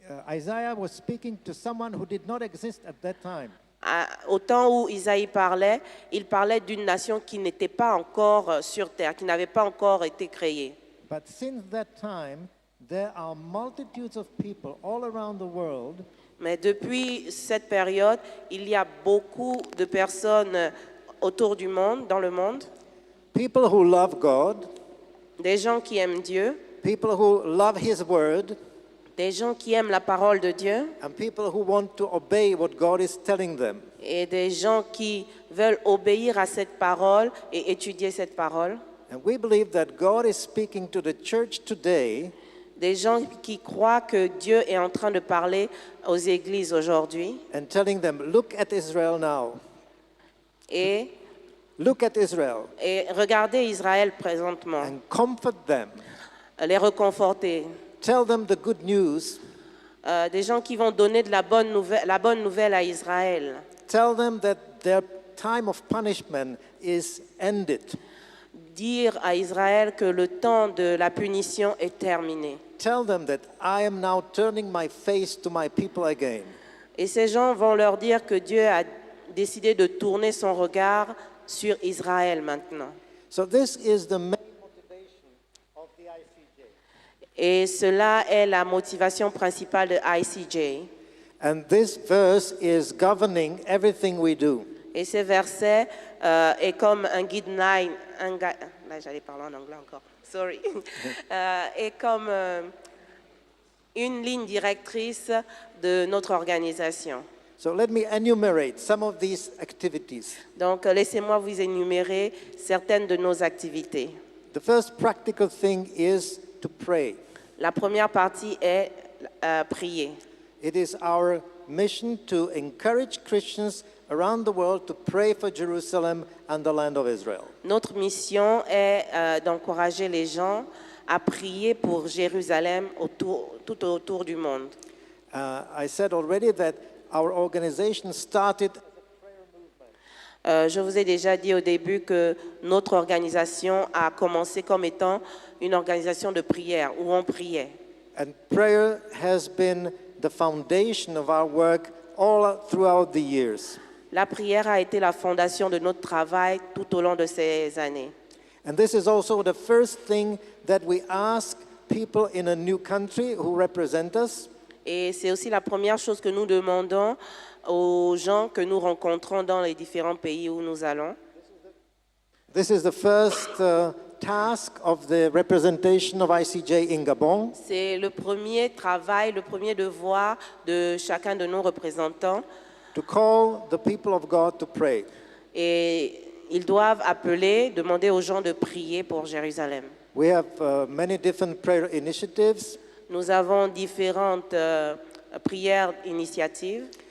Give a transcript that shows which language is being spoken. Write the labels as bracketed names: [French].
[English] Isaiah was speaking to someone who did not exist at that time. [French] Au temps où Isaïe parlait, il parlait d'une nation qui n'était pas encore sur terre, qui n'avait pas encore été créée. [English] But since that time, there are multitudes of people all around the world [French] Mais depuis cette période, il y a beaucoup de personnes autour du monde, dans le monde, [English] people who love God, [French] des gens qui aiment Dieu, [English] people who love His Word, [French] des gens qui aiment la parole de Dieu [English] and people who want to obey what God is telling them. [French] et des gens qui veulent obéir à cette parole et étudier cette parole. [English] And we believe that God is speaking to the church today [French] Des gens qui croient que Dieu est en train de parler aux églises aujourd'hui [English] and telling them, look at Israel now. [French] et [English] Look at Israel [French] regardez Israël présentement, [English] and comfort them. [French] les reconforter. [English] Tell them the good news. [French] Des gens qui vont donner de la bonne nouvelle à Israël. [English] Tell them that their time of punishment is ended. [French] Dire à Israël que le temps de la punition est terminé. [English] Tell them that I am now turning my face to my people again. [French] Et ces gens vont leur dire que Dieu a décidé de tourner son regard sur Israël maintenant. [English] So this is the main motivation of the ICJ. [French] Et cela est la motivation principale de ICJ. [English] And this verse is governing everything we do. [French] Et ce verset est comme un guideline, là j'allais parler en anglais encore, sorry, est comme une ligne directrice de notre organisation. [English] So let me enumerate some of these activities. [French] Donc laissez-moi vous énumérer certaines de nos activités. [English] The first practical thing is to pray. [French] La première partie est prier. [English] It is our mission to encourage Christians around the world to pray for Jerusalem and the land of Israel. [French] Notre mission est d'encourager les gens à prier pour Jérusalem tout autour du monde. [English] I said already that our organization started. [French] Je vous ai déjà dit au début que notre organisation a commencé comme étant une organisation de prière où on priait. [English] And prayer has been the foundation of our work all throughout the years. [French] La prière a été la fondation de notre travail tout au long de ces années. [English] And this is also the first thing that we ask people in a new country who represent us. [French] Et c'est aussi la première chose que nous demandons aux gens que nous rencontrons dans les différents pays où nous allons. [English] This is the first task of the representation of ICJ in Gabon. [French] C'est le premier travail, le premier devoir de chacun de nos représentants. [English] To call the people of God to pray. [French] Et ils doivent appeler, demander aux gens de prier pour Jérusalem. [English] We have many different prayer initiatives. [French] Nous avons différentes prières initiatives.